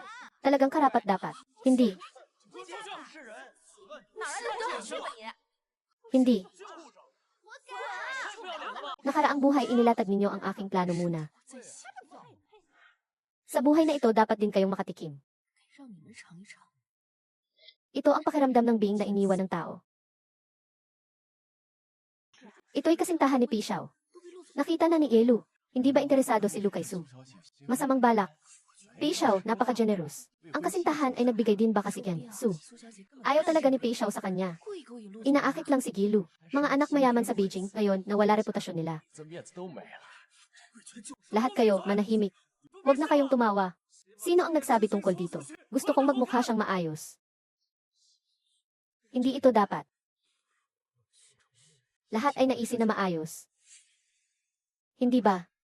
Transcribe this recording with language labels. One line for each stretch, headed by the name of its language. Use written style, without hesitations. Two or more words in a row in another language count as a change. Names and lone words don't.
Filipino: Talagang karapat dapat. Hindi. Hindi. Nakaraang buhay inilatag ninyo ang aking plano muna. Sa buhay na ito dapat din kayong makatikim.
Chinese: 让你们尝一尝。
Filipino: Ito ang pakiramdam ng being na iniwan ng tao. Ito'y kasintahan ni Pixiao. Nakita na ni Yelu. Hindi ba interesado si Lu kay Su? Masamang balak. Pixiao, napaka-generous. Ang kasintahan ay nagbigay din ba kasi kyan, Su?
Chinese: 苏小姐更
Filipino: Ayaw talaga ni Pixiao sa kanya.
Chinese: 故意勾引陆
Filipino: Inaakit lang si Gilu. Mga anak mayaman sa Beijing, ngayon nawala reputasyon nila.
Chinese: 这面子都没了。
Filipino: Lahat kayo, manahimik. Huwag na kayong tumawa. Sino ang nagsabi tungkol dito? Gusto kong magmukha siyang maayos. Hindi ito dapat. Lahat ay naisi na maayos. Hindi ba?